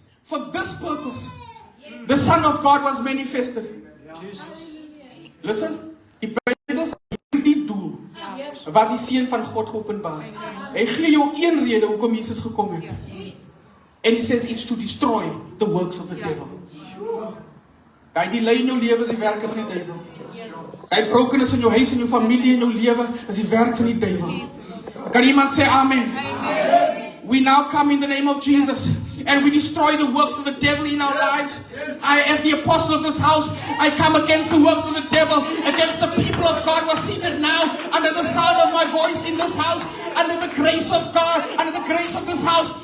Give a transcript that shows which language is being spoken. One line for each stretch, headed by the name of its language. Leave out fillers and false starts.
English: For this purpose, the Son of God was manifested.
Afrikaans: Listen, die Bybel sê hierdie doel was die seun van God geopenbaar. Hy gee jou een rede hoekom Jesus gekom het.
English: And he says it's to destroy the works of the devil.
Afrikaans: Daai delay in jou lewe is die werk van die duiwel. Daai brokenness in jou huis en jou familie en jou lewe is die werk van die duiwel. Kan iemand sê amen?
English: We now come in the name of Jesus and we destroy the works of the devil in our lives. I, as the apostle of this house, I come against the works of the devil, against the people of God who are seated now under the sound of my voice in this house, under the grace of God, under the grace of this house.